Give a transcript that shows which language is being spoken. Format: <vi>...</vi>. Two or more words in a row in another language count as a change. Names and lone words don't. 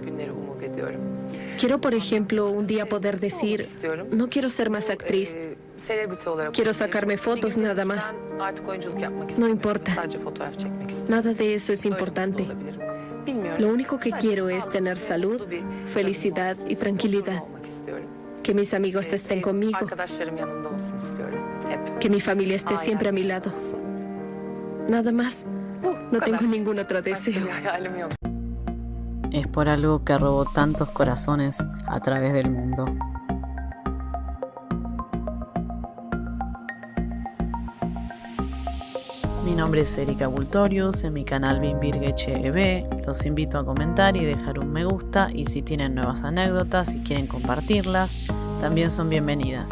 <es>Quiero, por ejemplo, un día poder decir, no quiero ser más actriz, quiero sacarme fotos nada más. No importa. Nada de eso es importante. Lo único que quiero es tener salud, felicidad y tranquilidad. Que mis amigos estén conmigo.</es> <tr>Arkadaşlarım yanımda olsun istiyorum. Hep.</tr> <es>Que mi familia esté siempre a mi lado. Nada más. No tengo ningún otro deseo.</es> <tr>Bir hayalim yok.</tr> <es>Es por algo que robó tantos corazones a través del mundo. Mi nombre es Erika Bultorius, en mi canal BimVirgeCheb. Los invito a comentar y dejar un me gusta, y si tienen nuevas anécdotas y quieren compartirlas, también son bienvenidas.</es>